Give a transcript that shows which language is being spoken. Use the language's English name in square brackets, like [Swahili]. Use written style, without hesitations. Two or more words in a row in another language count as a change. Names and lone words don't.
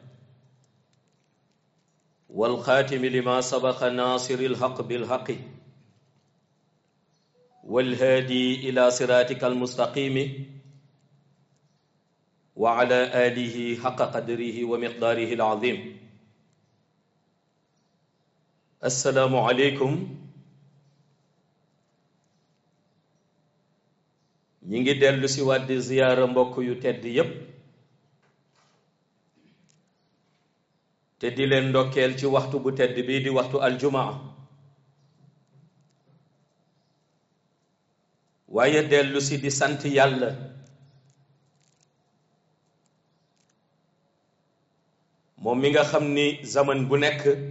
[Arabic] والخاتم لما سبق ناصر الحق بالحق والهادي إلى صراطك المستقيم وعلى آله حق قدره ومقداره العظيم السلام عليكم [Wolof] ñi ngi dellu si waat di ziyaara mbokk yu tedd yépp te di leen ndokkeel ci waxtu bu tedd bii di waxtu aljumaa waaye dellu si di sant yàlla moom mi nga xam ni zaman bu nekk